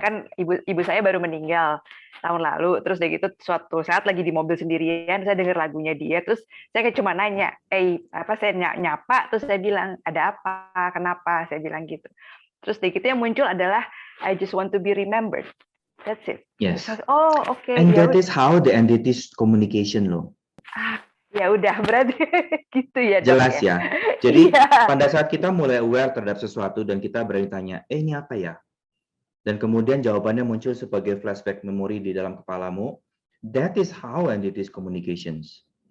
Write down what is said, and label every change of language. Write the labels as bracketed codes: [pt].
[id] Kan ibu saya baru meninggal tahun lalu, terus dari gitu suatu saat lagi di mobil sendirian, saya dengar lagunya dia, terus saya kayak cuma nanya, saya nyapa, terus saya bilang, ada apa, kenapa, saya bilang gitu. Terus dari gitu yang muncul adalah [en] I just want to be remembered. That's it. Yes. [id] Oh, oke. [en] And that is how the entities communication loh. [id] Ya udah, berarti gitu ya, Dok. Jelas ya. Jadi pada saat kita mulai aware terhadap sesuatu dan kita berani tanya, ini apa ya? Dan kemudian jawabannya muncul sebagai flashback memori di dalam kepalamu. [en] That is how entities communications.